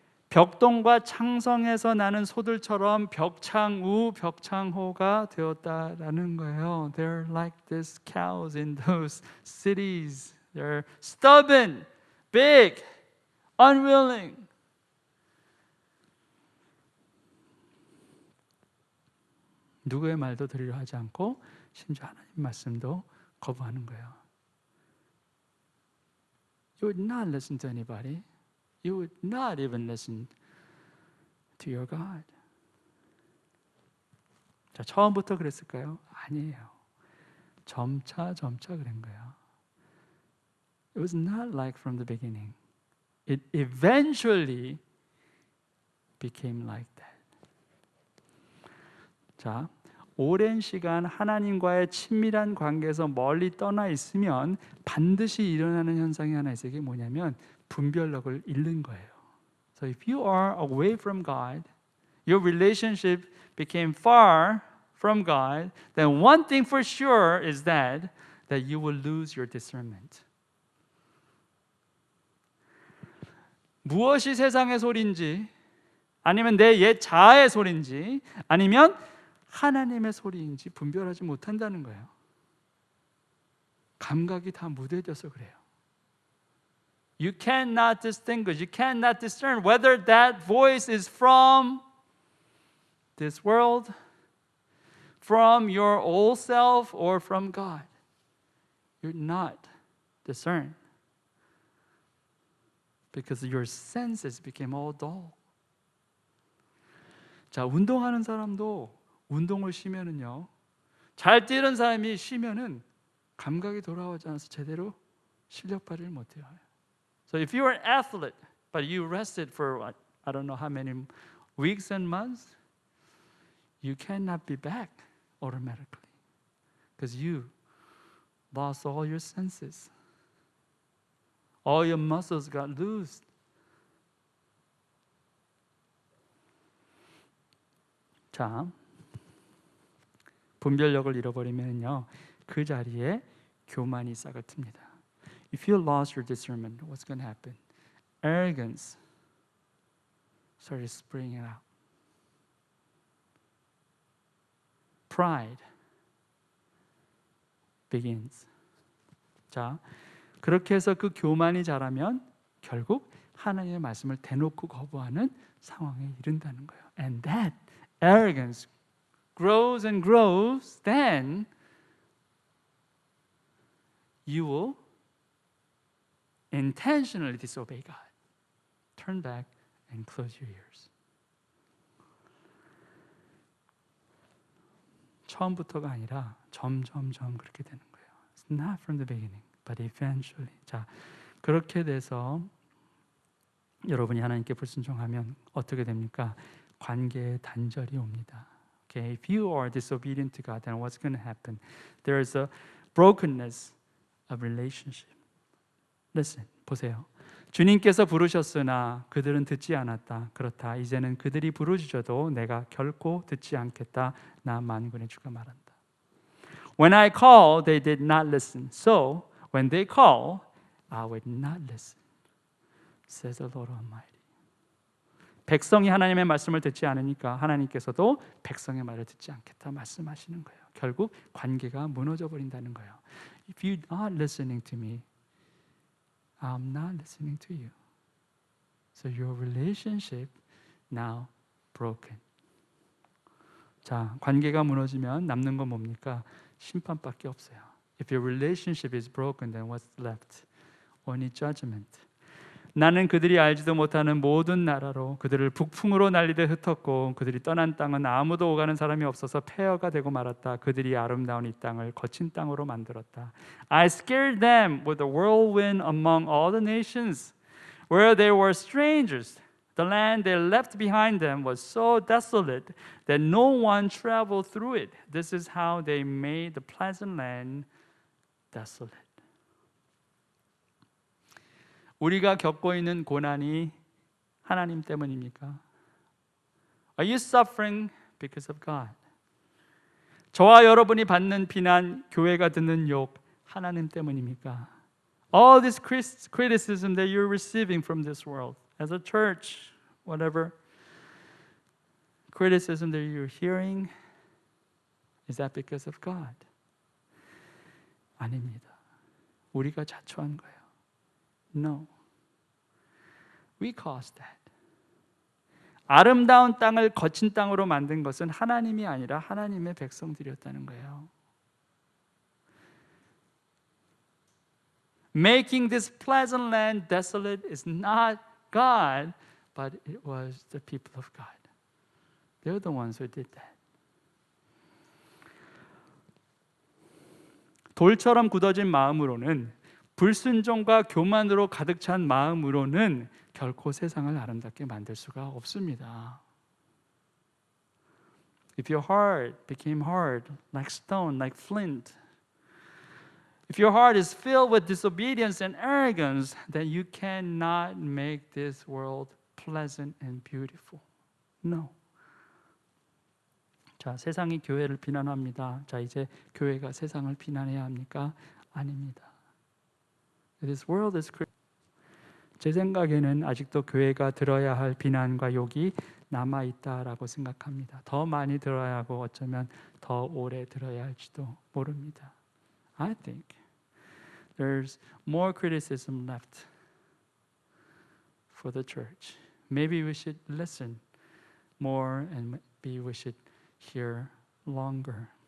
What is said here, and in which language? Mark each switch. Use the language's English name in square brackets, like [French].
[Korean] 벽동과 창성에서 나는 소들처럼 벽창우, 벽창호가 되었다라는 거예요. [English] They're like these cows in those cities. They're stubborn, big, unwilling. [Korean] 누구의 말도 들으려 하지 않고 심지어 하나님 말씀도 거부하는 거예요. [English] You would not listen to anybody. You would not even listen to your God. [Korean] 자, 처음부터 그랬을까요? 아니에요. 점차 그런 거예요. [English] It was not like from the beginning. It eventually became like that. [Korean] 자, 오랜 시간 하나님과의 친밀한 관계에서 멀리 떠나 있으면 반드시 일어나는 현상이 하나 있어요. 이게 뭐냐면 분별력을 잃는 거예요. [English] So if you are away from God, your relationship became far from God, then one thing for sure is that you will lose your discernment. [Korean] 무엇이 세상의 소리인지 아니면 내 옛 자아의 소리인지 아니면 하나님의 소리인지 분별하지 못한다는 거예요. 감각이 다 무뎌져서 그래요. [English] You cannot distinguish, you cannot discern whether that voice is from this world, from your old self, or from God. You're not discerned. because your senses became all dull. [Korean] 자, 운동하는 사람도 운동을 쉬면은요, 잘 뛰는 사람이 쉬면은 감각이 돌아오지 않아서 제대로 실력 발휘를 못해요. [English] So if you are an athlete, but you rested for I don't know how many weeks and months, you cannot be back automatically because you lost all your senses. All your muscles got loosed. [Korean] 자, 분별력을 잃어버리면요, 그 자리에 교만이 싹을 틉니다. [English] If you lost your discernment, what's going to happen? Arrogance started springing out. Pride begins. [Korean] 자, 그렇게 해서 그 교만이 자라면 결국 하나님의 말씀을 대놓고 거부하는 상황에 이른다는 거예요. [English] And that arrogance grows and grows, then you will intentionally disobey God. Turn back and close your ears. [Korean] 처음부터가 아니라 점점점 그렇게 되는 거예요. [English] It's not from the beginning, but eventually. [Korean] 자, 그렇게 돼서 여러분이 하나님께 불순종하면 어떻게 됩니까? 관계에 단절이 옵니다. [English] Okay, if you are disobedient to God, then what's going to happen? There is a brokenness of relationship. Listen, [Korean] 보세요. 주님께서 부르셨으나 그들은 듣지 않았다. 그렇다. 이제는 그들이 부르짖어도 내가 결코 듣지 않겠다. 나 만군의 주가 말한다. [English] When I call, they did not listen. So when they call, I would not listen. Says the Lord Almighty. [Korean] 백성이 하나님의 말씀을 듣지 않으니까 하나님께서도 백성의 말을 듣지 않겠다 말씀하시는 거예요. 결국 관계가 무너져 버린다는 거예요. [English] If you're not listening to me, I'm not listening to you. So your relationship now broken. [Korean] 자, 관계가 무너지면 남는 건 뭡니까? 심판밖에 없어요. [English] If your relationship is broken, then what's left? Only judgment. [Korean] 나는 그들이 알지도 못하는 모든 나라로 그들을 북풍으로 날리듯 흩었고 그들이 떠난 땅은 아무도 오가는 사람이 없어서 폐허가 되고 말았다. 그들이 아름다운 이 땅을 거친 땅으로 만들었다. [English] I scared them with a whirlwind among all the nations where they were strangers. The land they left behind them was so desolate that no one traveled through it. This is how they made the pleasant land desolate. [Korean] 우리가 겪고 있는 고난이 하나님 때문입니까? [English] Are you suffering because of God? [Korean] 저와 여러분이 받는 비난, 교회가 듣는 욕 하나님 때문입니까? [English] All this criticism that you're receiving from this world, as a church, whatever criticism that you're hearing, is that because of God? [Korean] 아닙니다. 우리가 자초한 거예요. [English] No. We caused that. [Korean] 아름다운 땅을 거친 땅으로 만든 것은 하나님이 아니라 하나님의 백성들이었다는 거예요. [English] Making this pleasant land desolate is not God, but it was the people of God. They're the ones who did that. [Korean] 돌처럼 굳어진 마음으로는 불순종과 교만으로 가득 찬 마음으로는 결코 세상을 아름답게 만들 수가 없습니다. [English] If your heart became hard, like stone, like flint, if your heart is filled with disobedience and arrogance, then you cannot make this world pleasant and beautiful. No. [Korean] 자, 세상이 교회를 비난합니다. 자, 이제 교회가 세상을 비난해야 합니까? 아닙니다. [English] This world is [Korean] 제 생각에는 아직도 교회가 들어야 할 비난과 욕이 남아 있다라고 생각합니다. 더 많이 들어야 하고 어쩌면 더 오래 들어야 할지도 모릅니다. [English] I think there's more criticism left for the church. Maybe we should listen more and maybe we should hear longer.